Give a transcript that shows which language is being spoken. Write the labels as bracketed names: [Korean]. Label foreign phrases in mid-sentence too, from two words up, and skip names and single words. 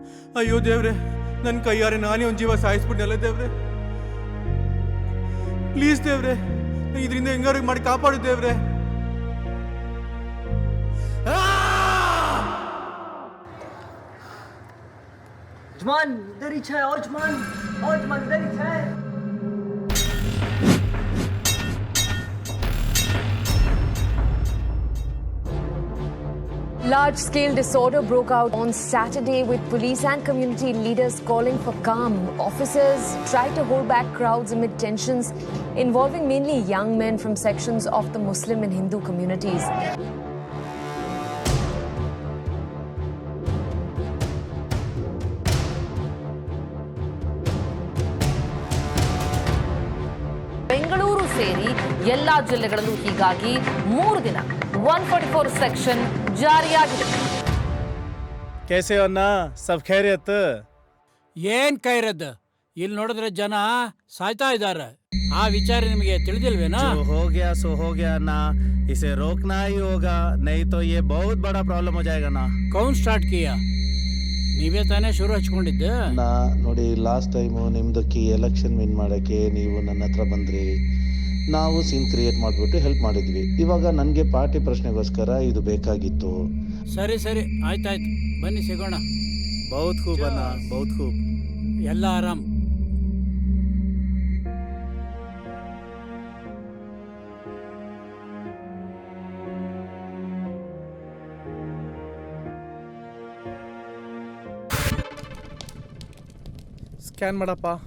[Kannada] ಅಯ್ಯೋ ದೇವ್ರೆ, ನನ್ನ ಕೈಯಾರೆ ನಾನೇ ಒಂದು ಜೀವ ಸಾಯಿಸ್ಬಿಟ್ನಲ್ಲ ದೇವ್ರೆ. ಪ್ಲೀಸ್ ದೇವ್ರೆ, ಇದರಿಂದ ಹೆಂಗಾರು ಮಾಡಿ ಕಾಪಾಡು ದೇವ್ರೆ. [Hindi] जमान इधर ही छे, और जमान इधर ही छे. [English] Large-scale disorder broke out on Saturday with police and community leaders calling for calm. Officers tried to hold back crowds amid tensions involving mainly young men from sections of the Muslim and Hindu communities. [Kannada] ಬೆಂಗಳೂರು ಸೇರಿ ಎಲ್ಲಾ ಜಿಲ್ಲೆಗಳಲ್ಲೂ ಹೀಗಾಗಿ 3 ದಿನ 144 ಸೆಕ್ಷನ್ ಜಾರಿಯಾಗಿದೆ. [Hindi] कैसे हो ना, सब खैरियत? [Kannada] ಏನ್ ಕೈರದ್? ಇಲ್ಲಿ ನೋಡಿದ್ರೆ ಜನ ಸಾಯ್ತಾ ಇದ್ದಾರೆ. ಆ ವಿಚಾರ ನಿಮಗೆ ತಿಳಿದಿಲ್ವೇನಾ? [Hindi] जो हो गया सो हो गया ना, इसे रोकना ही होगा, नहीं तो ये बहुत बड़ा प्रॉब्लम हो जाएगा ना. कौन स्टार्ट किया? [Kannada] ನೀವೇ ತಾನೇ ಶುರು ಹಚ್ಕೊಂಡಿದ್ದೆ. ನೋಡಿ, [English] last time [Kannada] ನಿಮ್ದಕ್ಕೆ [English] election win [Kannada] ಮಾಡೋಕ್ಕೆ ನೀವು ನನ್ನ ಹತ್ರ ಬಂದ್ರಿ, ನಾವು [English] scene create [Kannada] ಮಾಡಿಬಿಟ್ಟು ಹೆಲ್ಪ್ ಮಾಡಿದ್ವಿ. ಇವಾಗ ನನಗೆ ಪಾರ್ಟಿ ಪ್ರಶ್ನೆಗೋಸ್ಕರ ಇದು ಬೇಕಾಗಿತ್ತು. ಸರಿ ಸರಿ, ಆಯ್ತಾಯ್ತು, ಬನ್ನಿ ಸಿಗೋಣ. [Hindi] बहुत खूब अन्ना, बहुत खूब. [Kannada] ಎಲ್ಲ ಆರಾಮ್. ಸ್ಕ್ಯಾನ್ ಮಾಡಪ್ಪ.